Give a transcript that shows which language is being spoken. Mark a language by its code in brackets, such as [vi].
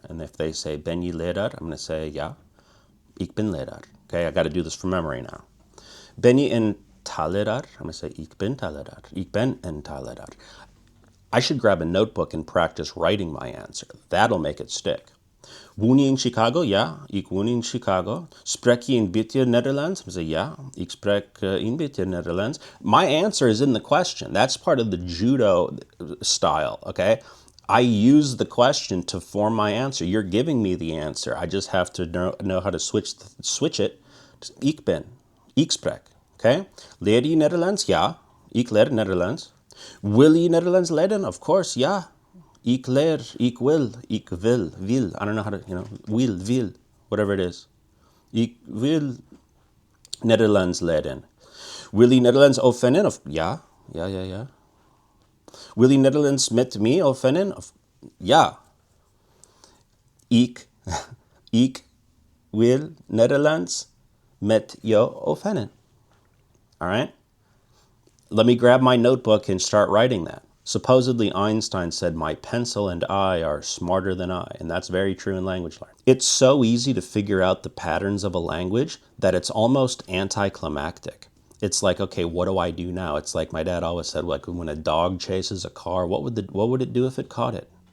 [en] And if they say, [nl] ben je leraar? [en] I'm going to say, [nl] ja, ik ben leraar. [en] Okay, I got to do this from memory now. [nl] Ben je een taalleraar? [en] I'm going to say, [nl] ik ben taalleraar. Ik ben een taalleraar. [en] I should grab a notebook and practice writing my answer. That'll make it stick. [nl] Woon je in Chicago? Ja, ik woon in Chicago. Spreek je een beetje Nederlands? [en] I say, [nl] ja, ik spreek een beetje Nederlands. [en] My answer is in the question. That's part of the judo style, okay? I use the question to form my answer. You're giving me the answer. I just have to know how to switch it. [nl] Ik ben, ik spreek, okay? Leer je Nederlands? Ja, ik leer Nederlands. Wil je Nederlands leren? [en] Of course, yeah. [nl] Ik leer, ik wil. [en] I don't know how to, wil, whatever it is. [nl] Ik wil Nederlands leren. Wil je Nederlands oefenen? Ja. Wil je Nederlands met me oefenen? Ja. Ik wil Nederlands met jou oefenen. [en] All right? Let me grab my notebook and start writing that. Supposedly Einstein said, my pencil and I are smarter than I, and that's very true in language learning. It's so easy to figure out the patterns of a language that it's almost anticlimactic. It's like, okay, what do I do now? It's like my dad always said, like when a dog chases a car, what would it do if it caught it?